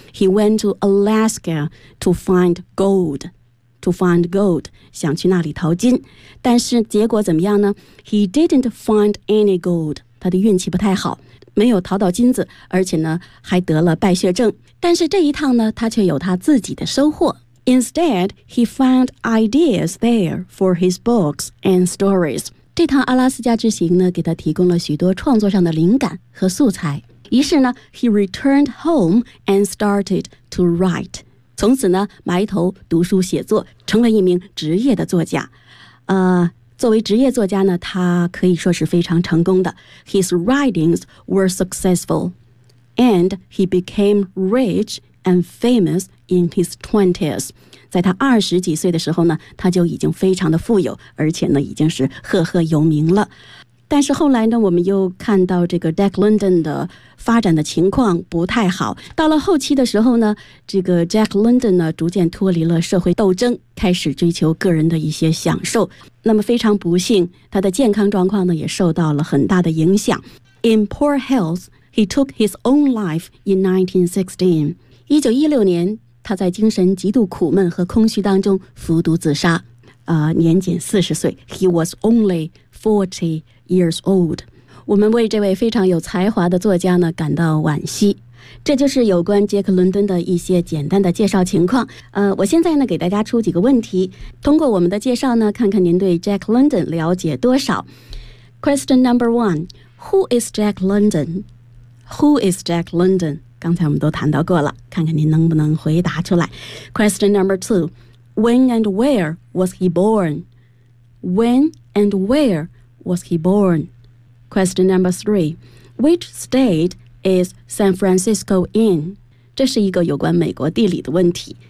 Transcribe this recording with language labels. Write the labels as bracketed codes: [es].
[en] He went to Alaska to find gold. To find gold, [zh] 想去那里淘金，但是结果怎么样呢？ [en] He didn't find any gold. [zh] 他的运气不太好，没有淘到金子，而且呢还得了败血症。但是这一趟呢，他却有他自己的收获。 [en] Instead, he found ideas there for his books and stories. [zh] 这趟阿拉斯加之行呢，给他提供了许多创作上的灵感和素材。于是呢 [en] ，he returned home and started to write. [zh] 从此呢，埋头读书写作，成为一名职业的作家。作为职业作家呢，他可以说是非常成功的。 [en] His writings were successful, and he became rich and famous in his twenties. [zh] 在他二十几岁的时候呢，他就已经非常的富有，而且呢，已经是赫赫有名了。但是后来呢，我们又看到这个 Jack London 的发展的情况不太好。到了后期的时候呢，这个 Jack London 呢逐渐脱离了社会斗争，开始追求个人的一些享受。那么非常不幸，他的健康状况呢也受到了很大的影响。 [en] In poor health, he took his own life in 1916. [zh] 1916年，他在精神极度苦闷和空虚当中服毒自杀，年仅40岁。 [en] He was only 40. years old. [zh] 我们为这位非常有才华的作家呢感到惋惜。这就是有关杰克伦敦的一些简单的介绍情况。我现在呢给大家出几个问题，通过我们的介绍呢看看您对 Jack London 了解多少。 [en] Question number one, Who is Jack London? Who is Jack London? [zh] 刚才我们都谈到过了，看看您能不能回答出来。 [en] Question number two, When and where was he born? When and whereWas he born? Question number three, which state is San Francisco in? [zh] 这是一个有关美国地理的问题。